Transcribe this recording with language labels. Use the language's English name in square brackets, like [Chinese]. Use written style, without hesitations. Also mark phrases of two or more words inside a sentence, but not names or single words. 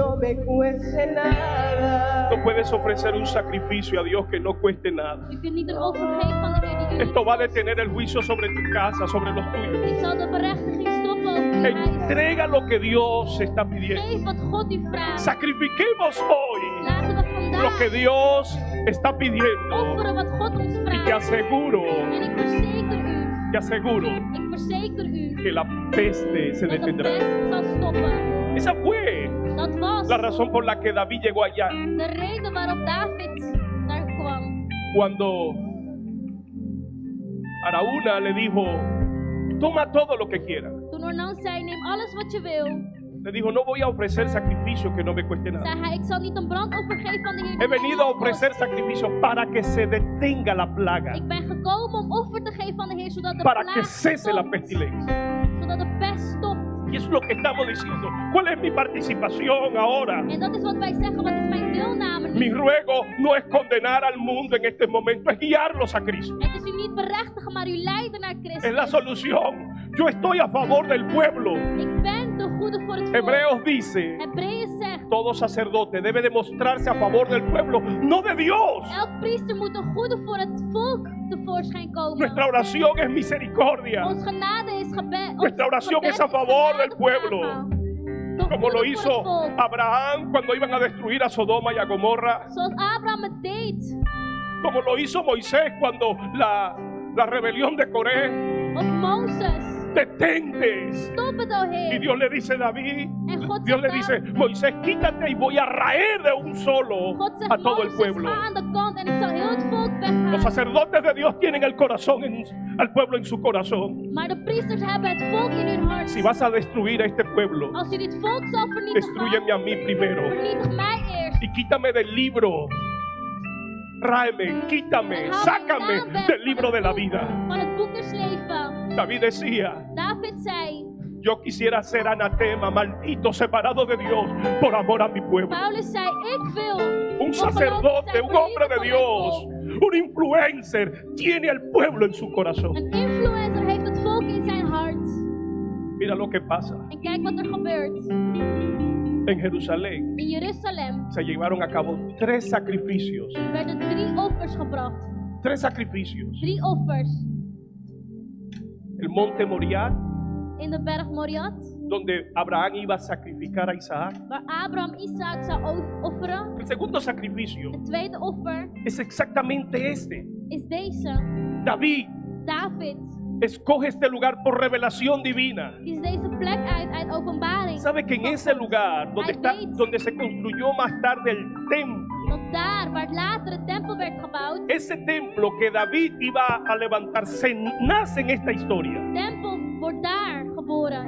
[Spanish] me cueste nada. No puedes ofrecer un sacrificio a Dios que no cueste nada. [Dutch] Je kunt niet een offer geven van de Heer die u [Spanish] Esto [Dutch] niet [Spanish] va a [Dutch] kost. [Spanish] detener el juicio sobre tu casa, sobre los tuyos. [Dutch] Dit zal de berechtiging stoppen over je huis. [Spanish] Entrega lo que Dios está pidiendo. [Dutch] Geef wat God u vraagt. [Spanish] Sacrifiquemos hoy [Dutch] Laten we [Spanish] lo que [Dutch] vandaag [Spanish] Dios está pidiendo. [Dutch] offeren wat God ons [Spanish] Y te [Dutch] vraagt. [Spanish] aseguro, [Dutch] En ik verzeker u [Spanish] que la peste se [Dutch] dat de [Spanish] detendrá. [Dutch] pest zal stoppen. [Spanish] Esa fue [Dutch] Dat was [Spanish] la razón por la que David llegó allá. [Dutch] de reden waarop David daar kwam. [Spanish] Cuando Araúna le dijo, toma todo lo que quieras. [Dutch] Toen Ornan zei, neem alles wat je wil, [Spanish] Le dijo, no voy a ofrecer sacrificio que no me cueste nada. [Dutch] zei hij, ik zal niet een brandoffer geven van de Heer [Spanish] He [Dutch] die mij [Spanish] venido a [Dutch] niets kost. [Spanish] ofrecer sacrificio para que se detenga la plaga, [Dutch] Ik ben gekomen om offer te geven van de Heer, zodat de [Spanish] para que [Dutch] plaag [Spanish] cese la [Dutch] stopt. [Spanish] pestilencia. [Dutch] Zodat de pest stopt. [Spanish] Y eso es lo que estamos diciendo. ¿Cuál es mi participación ahora? [Dutch] En dat is wat wij zeggen, wat is mijn deelname [Spanish] Mi [Dutch] nu? [Spanish] ruego no es condenar al mundo en este momento, es guiarlos a Cristo. [Dutch] Het is u niet berechtigen, maar u leiden naar [Spanish] Es la [Dutch] Christus. [Spanish] solución. Yo estoy a favor del pueblo. [Dutch] Ik ben de goede voor het volk. [Spanish] Hebreos dice, [Dutch] Hebreeën zegt, [Spanish] todo sacerdote debe demostrarse a favor del pueblo, no de Dios. [Dutch] elk priester moet een goede voor het volk tevoorschijn komen. [Spanish] Nuestra oración es misericordia. [Dutch] Ons genade is gebed. [Spanish] Nuestra oración es a favor del pueblo. Como lo hizo [Dutch] volk. [Spanish] Abraham cuando iban a destruir a Sodoma y a Gomorra. [Dutch] Zoals Abraham het deed. [Spanish] Como lo hizo Moisés cuando la rebelión de Coré. [Dutch] Of Mozes. [Spanish] Detente. [Dutch] Stop het, o [Spanish] Y [Dutch] Heer. [Spanish] Dios le dice a David, [Dutch] En God [Spanish] Dios le [Dutch] zegt [Spanish] dice, Moisés, quítate y voy a raer de un solo [Dutch] God zegt, [Spanish] a todo el [Dutch] Mozes, [Spanish] pueblo. [Dutch] ga aan de kant en ik zal heel het volk weggaan. [Spanish] Los sacerdotes de Dios tienen el corazón, al pueblo en su corazón. [Dutch] Maar de priesters hebben het volk in hun hart. [Spanish] Si vas a destruir a este pueblo, [Dutch] Als u dit volk zal vernietigen, [Spanish] destrúyeme a mí primero. [Dutch] vernietig mij eerst. [Spanish] Y quítame del libro. Ráeme, quítame, [Dutch] En haal mijn [Spanish] sácame [Dutch] naam weg [Spanish] del libro [Dutch] van [Spanish] de la [Dutch] het boek- [Spanish] vida. [Dutch] Van het boek des leven. [Spanish] David decía, [Dutch] David zei, [Spanish] yo quisiera ser anatema, maldito, separado de Dios, por amor a mi pueblo. [Dutch] Paulus zei, ik wil [Spanish] Un [Dutch] ongelovig [Spanish] sacerdote, [Dutch] zijn [Spanish] un [Dutch] voor [Spanish] hombre [Dutch] liefde [Spanish] de [Dutch] van [Spanish] Dios, [Dutch] mijn volk. [Spanish] un influencer, tiene al pueblo en su corazón. [Dutch] Een influencer heeft het volk in zijn hart. [Spanish] Mira lo que pasa. [Dutch] En kijk wat er gebeurt. [Spanish] En Jerusalén [Dutch] In Jeruzalem [Spanish] se llevaron a cabo 3 sacrificios. [Dutch] werden 3 offers gebracht. [Spanish] 3 sacrificios. [Dutch] 3 offers. [Spanish] El monte Moriah, [Dutch] In de berg Moriah, [Spanish] donde Abraham iba a sacrificar a Isaac. [Dutch] waar Abraham Isaac zou offeren. [Spanish] El segundo sacrificio [Dutch] Het tweede offer [Spanish] es exactamente este. [Dutch] is deze. [Spanish] David [Dutch] David [Spanish] escoge este lugar por revelación divina. [Dutch] kiest deze plek uit openbaring. [Spanish] Sabe que en [Dutch] van [Spanish] ese [Dutch] God. [Spanish] lugar donde, [Dutch] Hij weet [Spanish] donde se construyó más tarde el templo, [Dutch] dat daar waar later de tempel werd gebouwd, [Spanish] ese templo que David iba a levantar, se nace en esta historia. [Dutch] de tempel wordt daar geboren.